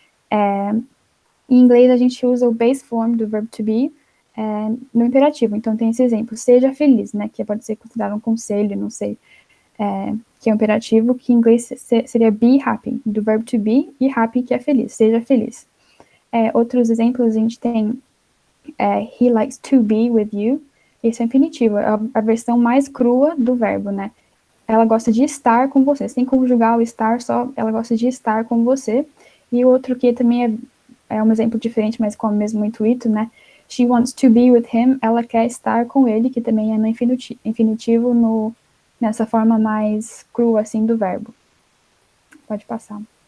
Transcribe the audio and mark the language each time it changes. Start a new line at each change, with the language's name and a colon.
Portuguese: Em inglês, a gente usa o base form do verbo to be no imperativo. Então, tem esse exemplo, seja feliz, né? Que pode ser considerado um conselho, não sei, que é um imperativo, que em inglês seria
English: be happy,
Portuguese: do verbo to be, e happy, que é feliz, seja feliz. Outros exemplos, a gente tem
English: he likes to be with you.
Portuguese: Esse é infinitivo, é a versão mais crua do verbo, né? Ela gosta de estar com você, sem conjugar o estar só, ela gosta de estar com você. E o outro que também é um exemplo diferente, mas com o mesmo intuito, né?
English: She wants to be with him,
Portuguese: ela quer estar com ele, que também é no infinitivo nessa forma mais crua, assim, do verbo. Pode passar.